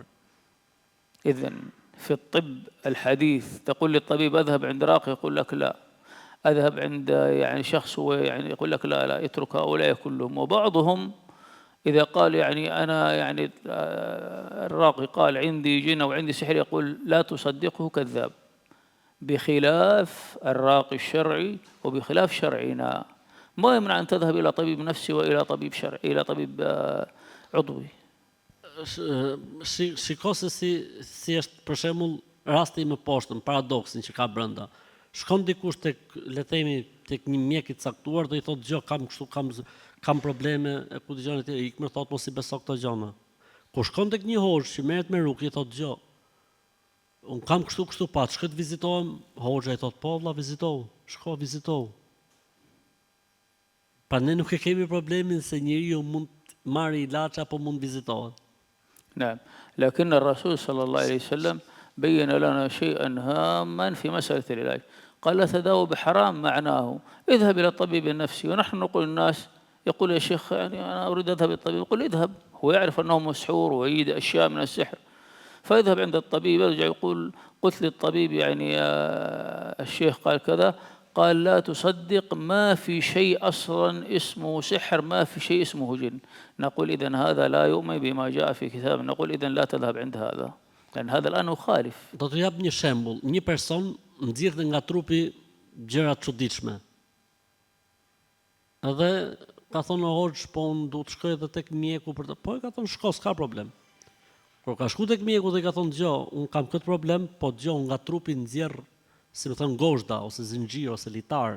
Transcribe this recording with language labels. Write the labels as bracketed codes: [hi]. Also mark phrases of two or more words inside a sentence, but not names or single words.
[ar] إذن في الطب الحديث تقول للطبيب أذهب عند راقي يقول لك لا، أذهب عند يعني شخص هو يعني يقول لك لا لا اترك هؤلاء كلهم. وبعضهم إذا قال يعني أنا يعني الراقي قال عندي جن أو عندي سحر يقول لا تصدقه كذاب، بخلاف الراقي الشرعي وبخلاف شرعنا. ما يمنع أن تذهب إلى طبيب نفسي وإلى طبيب شرعي إلى طبيب عضوي. [sq] Shiko se si është për shembull rasti më poshtëm, paradoksin që ka brenda. Shkon dikush tek, le të themi, tek një mjek i caktuar dhe i thotë gjë, kam kështu, kam probleme, e ku dëgjon atë, ikmë thotë mos i beso këto gjëra. Kur shkon tek një hoxh që merret me rukje, i thotë gjë, un kam kështu pat, shkoj të vizitohem, hoxha i thotë po vlla vizitohu, shko vizitohu. Pa ne nuk e kemi problemin se njeriu mund marrë ilaç apo mund vizitohet. [ar] نعم، لكن الرسول صلى الله عليه وسلم بين لنا شيئا هاما في مسألة العلاج. قال لا تداووا بحرام، معناه اذهب إلى الطبيب النفسي. ونحن نقول الناس يقول يا شيخ يعني أنا أريد أذهب إلى الطبيب، يقول اذهب، هو يعرف أنه مسحور ويريد أشياء من السحر، فيذهب عند الطبيب يرجع يقول قلت للطبيب يعني الشيخ قال كذا، قال لا تصدق، ما في شيء أصلا اسمه سحر، ما في شيء اسمه جن. نقول إذن هذا لا يؤمن بما جاء في كتاب، نقول إذن لا تذهب عند هذا، لأن هذا الآن مخالف. [sq] Do të jap një shembull. Një person nxirrte nga trupi gjëra të çuditshme. Edhe ka thonë hoxh, po unë duhet të shkoj edhe tek mjeku për të. Po e ka thonë shko, s'ka problem. Kur ka shku tek mjeku dhe ka thonë gjë, unë kam këtë problem, po gjë nga trupi nxjerr, si më thënë gozhda, ose zinxhir, ose litar.